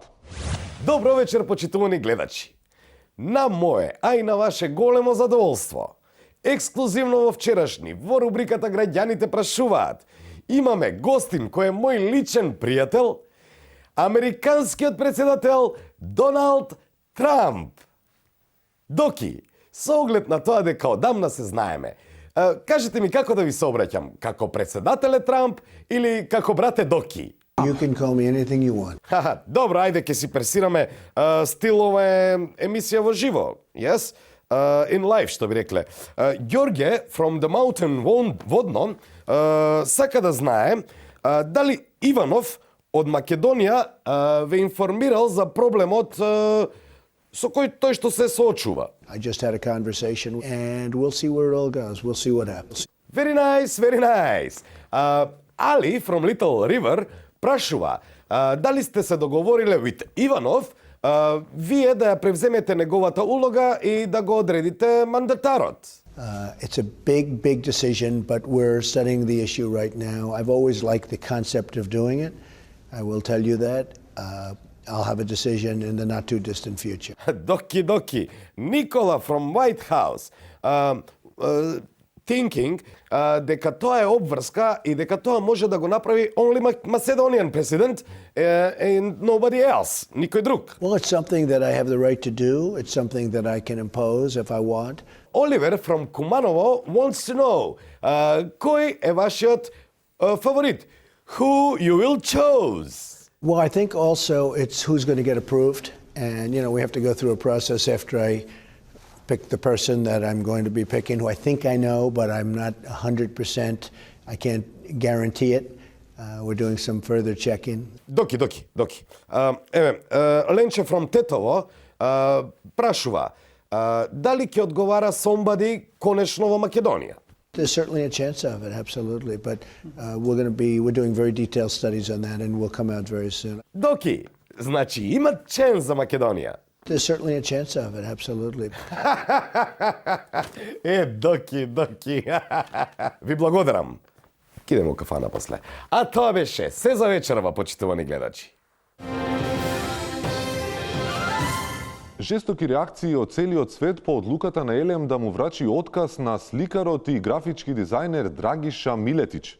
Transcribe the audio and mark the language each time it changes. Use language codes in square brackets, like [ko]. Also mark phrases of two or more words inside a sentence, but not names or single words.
[mk] Добро вечер, почитувани гледачи. На мое, а и на ваше големо задоволство, ексклузивно во вчерашни, во рубриката Граѓаните прашуваат, имаме гостин кој е мој личен пријател, американскиот председател Доналд Трамп. Доки, со оглед на тоа дека одамна се знаеме, кажете ми како да ви се обраќам, како председателе Трамп или како брате Доки? [en] You can call me anything you want. [mk] Ха, добро, ајде ќе си пресираме стилова емисија во живо. [en] Yes? In life, [mk] што би рекле. Ѓорѓе [en] from the mountain [mk] водно сака да знае дали Иванов од Македонија ве информирал за проблемот со кој тој што се соочува. [en] I just had a conversation and we'll see where it all goes. We'll see what happens. Very nice, very nice. Ali from Little River [mk] прашува дали сте се договориле [en] with [mk] Иванов вие да ја превземете неговата улога и да го одредите мандатарот. [en] It's a big decision, but we're studying the issue right now. I've always liked the concept of doing it. I will tell you that. I'll have a decision in the not too distant future. Doki. Nicola from White House. Thinking [mk] дека тоа е обврска и дека тоа може да го направи [en] only Macedonian president and nobody else, [mk] никој друг. [en] Well, it's something that I have the right to do. It's something that I can impose if I want. [mk] Оливер from Куманово [en] wants to know [mk] кој е вашиот фаворит? [en] Who you will choose? Well, I think also it's who's going to get approved. And, you know, we have to go through a process after I pick the person that I'm going to be picking, who I think I know, but I'm not 100%. I can't guarantee it. We're doing some further checking. [mk] Доки. Ленче [en] from Тетово [mk] прашува дали ќе одговара somebody конечно во Македонија? [en] There's certainly a chance of it, absolutely. But we're doing very detailed studies on that, and we'll come out very soon. [mk] Доки, значи има ченс за Македонија? [en] There's certainly a chance of it, absolutely. [mk] Доки. Ви благодарам. Кидемо кафана после. А тоа беше се за вечерва, почитувани гледачи. Жестоки реакции од целиот свет по одлуката на Елем да му врачи отказ на сликарот и графички дизајнер Драгиша Милетич.